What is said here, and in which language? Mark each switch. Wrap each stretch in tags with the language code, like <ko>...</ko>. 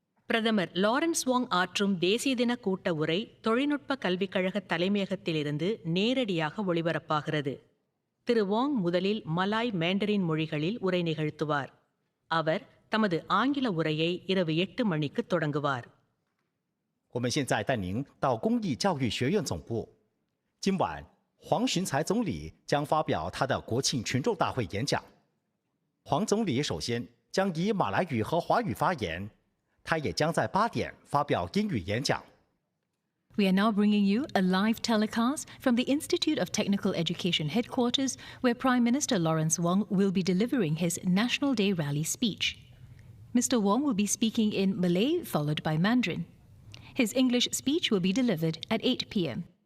<ta>பிரதமர் லாரன்ஸ் வாங் ஆற்றும் தேசிய தின கூட்ட உரை தொழில்நுட்ப கல்விக் கழக தலைமையகத்திலிருந்து நேரடியாக ஒளிபரப்பாகிறது. திரு வாங் முதலில் மலாய் மேண்டரின் மொழிகளில் உரை நிகழ்த்துவார். அவர் தமது ஆங்கில உரையை இரவு 8 மணிக்கு தொடங்குவார்.</ta> <zh>我们现在带您到公益教育学院总部。今晚，黄循财总理将发表他的国庆群众大会演讲。黄总理首先将以马来语和华语发言，他也将在8点发表英语演讲。</zh> <en>We are now bringing you a live telecast from the Institute of Technical Education headquarters, where Prime Minister Lawrence Wong will be delivering his National Day rally speech. Mr. Wong will be speaking in Malay, followed by Mandarin. His English speech will be delivered at 8 p.m.</en>